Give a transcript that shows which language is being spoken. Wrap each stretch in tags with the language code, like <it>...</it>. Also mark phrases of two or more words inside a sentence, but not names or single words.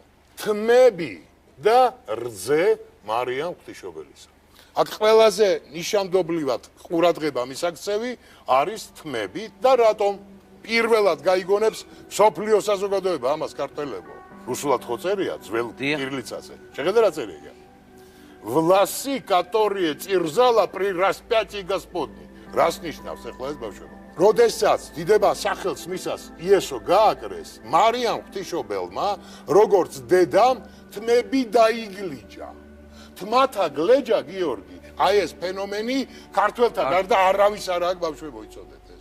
<ka>თმები და რძე მარიამ ღვთისმშობელისა. აქ ყველაზე ნიშანდობლივად ყურადღება მისაქცევი არის თმები და რატომ პირველად გაიგონებს სოფლიო საზოგადოება ამას ქართველებო. რუსულად ხო წერია ძველ კირილიცაზე. შეხედე რა წერია.</ka> <ru>Власи, которые терзала при распятии Господне.</ru> <ka>Რას ნიშნავს ახლა ეს ბავშვებო? როდესაც დიდება სახელს მისას იესო გააკრეს, მარიამ ღვთისმშობელმა, როგორც დედამ, თმები დაიგლიჯა. თმათა გლეჯა, გიორგი, აი ეს ფენომენი ქართველთა გარდა არავის არ აქვს ბავშვებო იცოდეთ ეს.</ka>